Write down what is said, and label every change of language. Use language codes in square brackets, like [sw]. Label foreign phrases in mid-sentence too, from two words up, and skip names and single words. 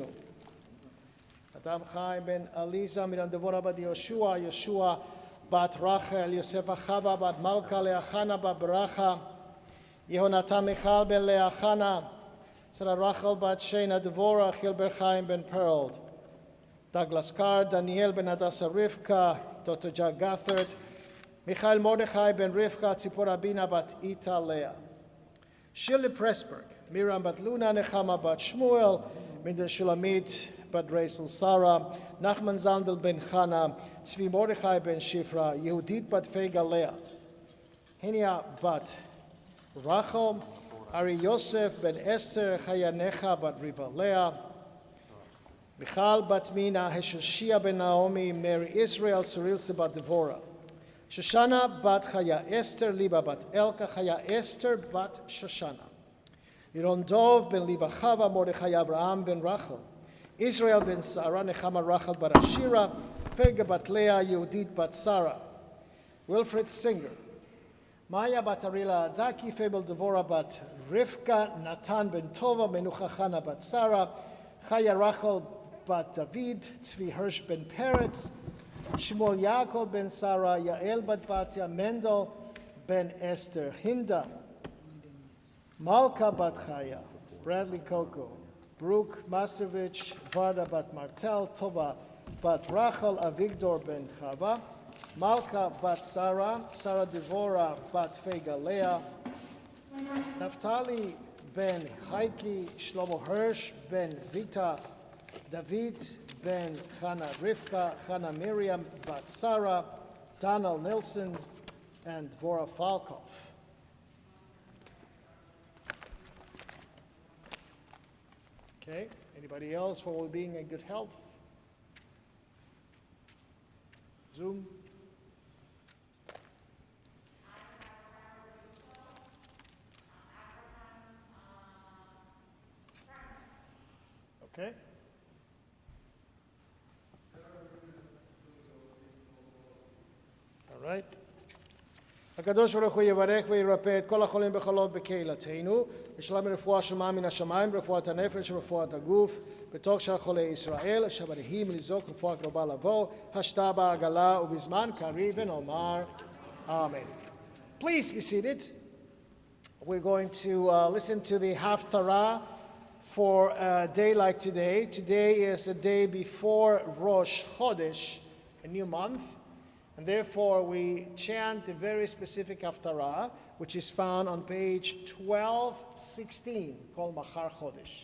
[he] אדם חי בן עליזה, מרים דבורה בת יהושע, יהושע בת רחל, יוסף חווה בת מלכה, לאה חנה בת ברכה, יהונתן מיכל בן לאה חנה, שרה רחל בת שינה דבורה, חיל בר חיים בן פרלד, דגלס קאר, דניאל בן הדסה רבקה, דוקטור ג'ק גת'רד, מיכאל מרדכי בן רבקה, ציפורה בינה בת איתה לאה. שירלי פרסברג, Miriam bat Luna, Nechama bat Shmuel, Minder Shulamit bat Reisel Sarah, Nachman Zandel ben Chana, Tzvi Mordechai ben Shifra, Yehudit bat Fega Leah, Henia bat Rachel, Ari Yosef ben Esther, Chaya Necha bat Riva Leah, Michal bat Mina, Heshoshia ben Naomi, Mary Israel, Surilse bat Devorah, Shoshana bat Chaya Esther, Liba bat Elka, Chaya Esther bat Shoshana. Yiron Dov ben Liva Chava, Mordechai Abraham ben Rachel, Israel ben Sarah, Nechama Rachel bat Ashira, Fega bat Leah, Yehudit bat Sarah, Wilfred Singer, Maya bat Arila Adaki, Fabel Devorah bat Rivka, Natan ben Tova, Menucha Chana bat Sarah, Chaya Rachel bat David, Tzvi Hirsch ben Peretz, Shmuel Yaakov ben Sarah, Yael bat Batya, Mendel ben Esther, Hinda, Malka bat Chaya, Bradley Coco, Brooke Mastervich, Varda bat Martel, Tova bat Rachel, Avigdor ben Chava, Malka bat Sarah, Sarah Devora bat Fega Leah, Naftali ben Chaiki, Shlomo Hirsch ben Vita, David ben Chana Rivka, Chana Miriam bat Sarah, Donald Nilsson, and Dvorah Falkov. [en] Okay, anybody else for well-being and good health? Zoom. Okay. All right. [he] הקדוש ברוך הוא יברך וירפא את כל החולים בחולות בקהילתנו, ושלם רפואה שלמה מן השמיים, רפואת הנפש ורפואת הגוף, בתוך שאר חולי ישראל, שבריאים לזעוק רפואה קרובה לבוא, השתה בעגלה ובזמן קריב ונאמר Amen. [en] Please be seated. We're going to listen to the Haftarah for a day like today. Today is a day before Rosh Chodesh, a new month. And therefore, we chant a very specific Haftarah, which is found on page 1216, called Machar Chodesh.